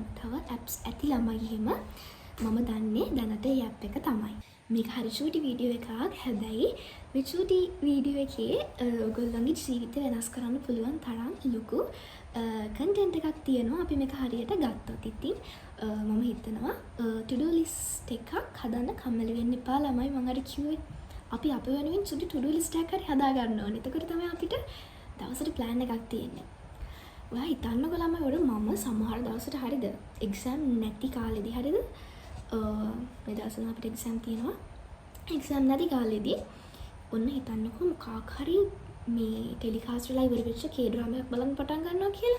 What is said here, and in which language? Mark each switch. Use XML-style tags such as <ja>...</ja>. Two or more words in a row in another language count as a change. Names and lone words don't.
<si>තව apps ඇති ළමයි එහෙම මම දන්නේ දැනට ඒ app එක තමයි. මේක හරි චූටි වීඩියෝ එකක්. හැබැයි මේ චූටි වීඩියෝ එකේ ඔයගොල්ලන්ගේ ජීවිතය වෙනස් කරන්න පුළුවන් තරම් ලොකු content එකක් තියෙනවා. අපි මේක හරියට ගත්තොත් ඉතින් මම හිතනවා</si> <en>to do list</en> <si>එකක් හදන්න කම්මැලි වෙන්න එපා ළමයි. මම අර කිව්වේ අපි අප වෙනුවෙන් සුදු</si> <en>to-do list</en> <si>එකක් හරි හදා ගන්න ඕනේ. එතකොට තමයි අපිට දවසට plan එකක් තියෙන්නේ. ඔයා හිතන්නකෝ ළමයි ඔර මම සමහර දවසට හරිද exam නැති කාලෙදී හරිද මේ දවස්වල අපිට exam තියෙනවා. exam නැති කාලෙදී ඔන්න හිතන්නකෝ මොකක් හරි මේ ටෙලිකාස්ට් වෙලා ඉවර වෙච්ච</si> <en>K drama</en> <si>එකක් බලන්න පටන් ගන්නවා කියලා.</si>